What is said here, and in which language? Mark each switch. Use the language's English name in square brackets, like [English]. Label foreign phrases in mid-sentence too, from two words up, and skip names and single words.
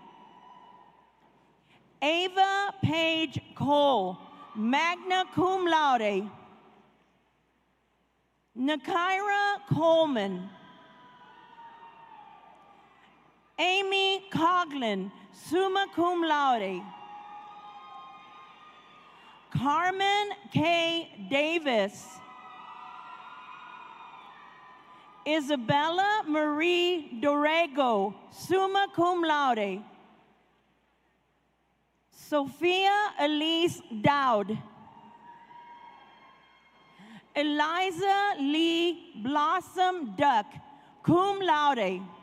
[English] Ava Page Cole, [Latin] magna cum laude. [English] Nakaira Coleman. Amy Coughlin, [Latin] summa cum laude. [English] Carmen K. Davis. Isabella Marie Dorrego, [Latin] summa cum laude. [English] Sophia Elise Dowd. Eliza Lee Blossom Duck, [Latin] cum laude.